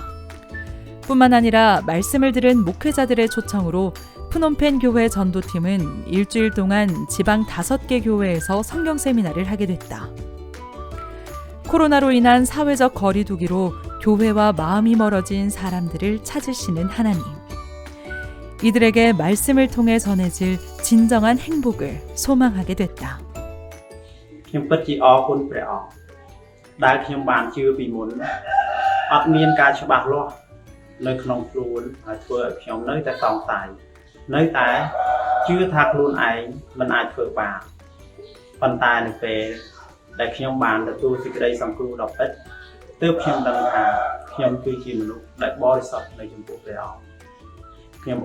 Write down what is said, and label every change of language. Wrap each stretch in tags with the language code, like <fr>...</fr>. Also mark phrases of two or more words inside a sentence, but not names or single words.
<ko>뿐만 아니라 말씀을 들은 목회자들의 초청으로 프놈펜 교회 전도팀은 일주일 동안 지방 5개 교회에서 성경 세미나를 하게 됐다. 코로나로 인한 사회적 거리두기로 교회와 마음이 멀어진 사람들을 찾으시는 하나님. 이들에게 말씀을 통해 전해질 진정한 행복을 소망하게 됐다.</ko> <km>ខ្ញុំពិតជាអរគុណព្រះអង្គដែលខ្ញុំបានជឿពីមុនអត់មានការច្បាស់លាស់នៅក្នុងខ្លួនហើយធ្វើឲ្យខ្ញុំនៅតែសង្ស័យនៅតែជឿថាខ្លួនឯងមិនអាចធ្វើបានប៉ុន្តែនៅពេលដែលខ្ញុំបានទទួលសេចក្តីសង្គ្រោះដ៏ពិតទើបខ្ញុំដឹងថាខ្ញុំគឺជាមនុស្សដែលបរិសុទ្ធនៅចំពោះព្រះអង្គខ្ញុំ</km>